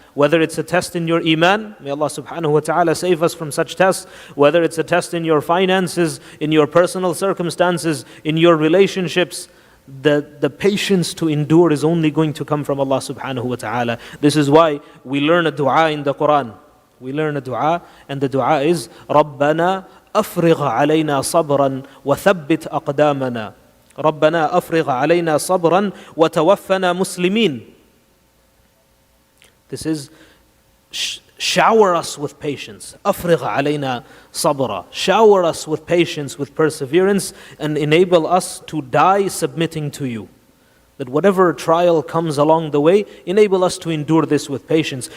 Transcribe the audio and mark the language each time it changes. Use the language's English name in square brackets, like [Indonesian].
[English] Whether it's a test in your iman, may Allah subhanahu wa ta'ala save us from such tests. Whether it's a test in your finances, in your personal circumstances, in your relationships, the patience to endure is only going to come from Allah subhanahu wa ta'ala. This is why we learn a dua in the Quran. We learn a dua, and the dua is [Arabic] رَبَّنَا أَفْرِغْ عَلَيْنَا صَبْرًا وَثَبِّتْ أَقْدَامَنَا رَبَّنَا أَفْرِغْ عَلَيْنَا صَبْرًا وَتَوَفَّنَا مُسْلِمِينَ. [English] This is shower us with patience. [Arabic] أَفْرِغْ عَلَيْنَا صَبْرًا. [English] Shower us with patience, with perseverance, and enable us to die submitting to you. That whatever trial comes along the way, enable us to endure this with patience.